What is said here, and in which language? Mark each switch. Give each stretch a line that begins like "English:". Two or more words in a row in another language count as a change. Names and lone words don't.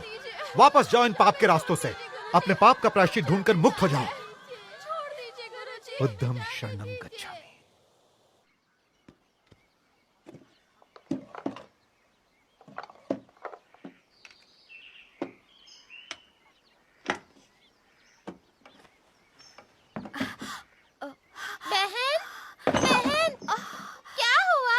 Hindi: वापस जाओ इन पाप के रास्तों से। अपने पाप का प्रायश्चित ढूंढकर मुक्त हो जाओ।
Pali: बुद्धं शरणं गच्छामि।
Hindi: बहन, बहन, क्या हुआ?